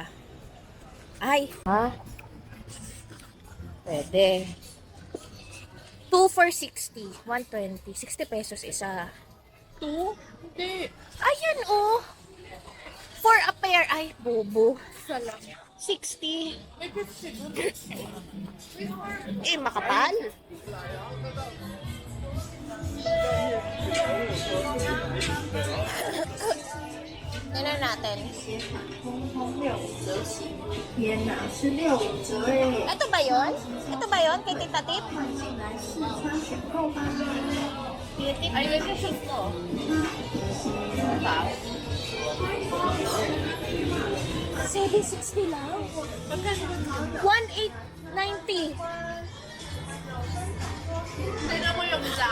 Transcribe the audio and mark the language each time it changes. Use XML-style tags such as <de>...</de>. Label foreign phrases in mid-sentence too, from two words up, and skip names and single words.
<tl>Ay! Ha? Pwede. 2 for 60. 120. 60 pesos isa. 2? Hindi. Ayan,</tl> <en>oh! For a pair.</en> <tl>Ay, bobo. Isa lang. 60. May kasi Makapal. Ano natin?</tl> <zh>天哪，是6折哎！</zh> <tl>Ito ba yun? Ito ba yun? Kay Tita Tip?</tl> <zh>快进来试穿选购吧！</zh> <tl>Ay, may shoes mo. 760 lang. 1890. Tignan mo yung jack.</tl>